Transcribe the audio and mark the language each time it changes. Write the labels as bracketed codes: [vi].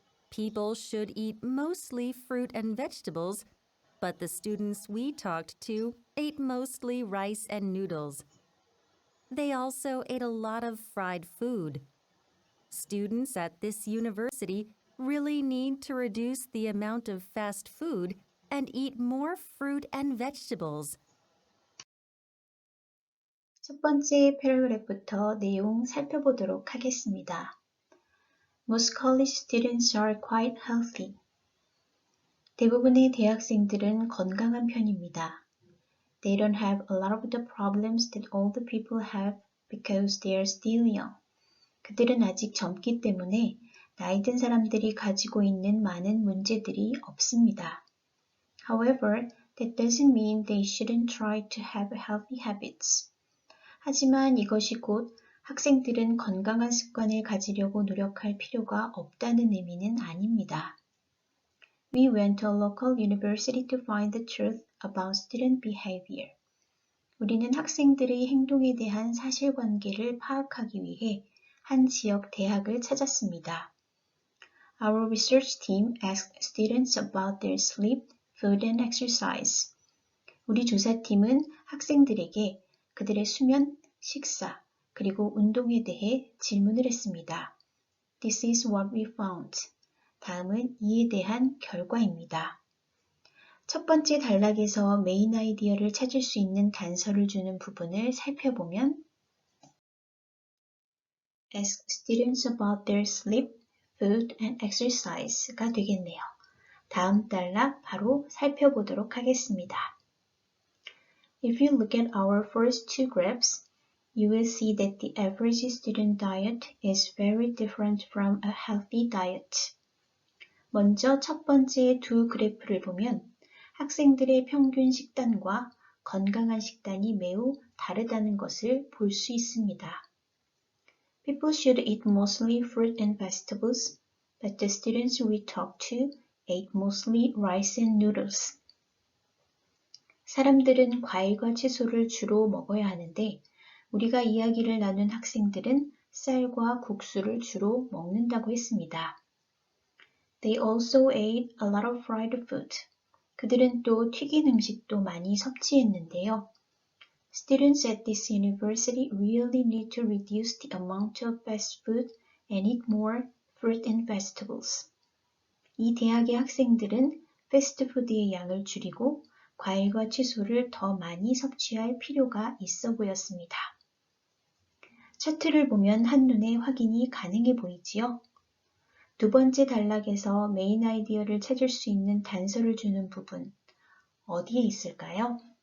[en] People should eat mostly fruit and vegetables, but the students we talked to ate mostly rice and noodles. They also ate a lot of fried food. Students at this university really need to reduce the amount of fast food and eat more fruit and vegetables. [ko] 첫 번째 패러그래프부터 내용 살펴보도록 하겠습니다. [en] Most college students are quite healthy. [ko] 대부분의 대학생들은 건강한 편입니다. [en] They don't have a lot of the problems that older people have because they are still young. [ko] 그들은 아직 젊기 때문에 나이 든 사람들이 가지고 있는 많은 문제들이 없습니다. [en] However, that doesn't mean they shouldn't try to have healthy habits. [ko] 하지만 이것이 곧 학생들은 건강한 습관을 가지려고 노력할 필요가 없다는 의미는 아닙니다. [en] We went to a local university to find the truth about student behavior. [ko] 우리는 학생들의 행동에 대한 사실관계를 파악하기 위해 한 지역 대학을 찾았습니다. [en] Our research team asked students about their sleep, food, and exercise. [ko] 우리 조사팀은 학생들에게 그들의 수면, 식사, 그리고 운동에 대해 질문을 했습니다. [en] This is what we found. [ko] 다음은 이에 대한 결과입니다. 첫 번째 단락에서 메인 아이디어를 찾을 수 있는 단서를 주는 부분을 살펴보면 [en] Ask students about their sleep, food, and exercise [ko] 가 되겠네요. 다음 단락 바로 살펴보도록 하겠습니다. [en] If you look at our first two graphs, you will see that the average student diet is very different from a healthy diet. [ko] 먼저 첫 번째 두 그래프를 보면 학생들의 평균 식단과 건강한 식단이 매우 다르다는 것을 볼 수 있습니다. [en] People should eat mostly fruit and vegetables, but the students we talked to ate mostly rice and noodles. [ko] 사람들은 과일과 채소를 주로 먹어야 하는데 우리가 이야기를 나눈 학생들은 쌀과 국수를 주로 먹는다고 했습니다. [en] They also ate a lot of fried food. [ko] 그들은 또 튀긴 음식도 많이 섭취했는데요. [en] Students at this university really need to reduce the amount of fast food and eat more fruit and vegetables. [ko] 이 대학의 학생들은 패스트푸드의 양을 줄이고 과일과 채소를 더 많이 섭취할 필요가 있어 보였습니다. 차트를 보면 한눈에 확인이 가능해 보이지요? 두 번째 단락에서 메인 아이디어를 찾을 수 있는 단서를 주는 부분, 어디에 있을까요?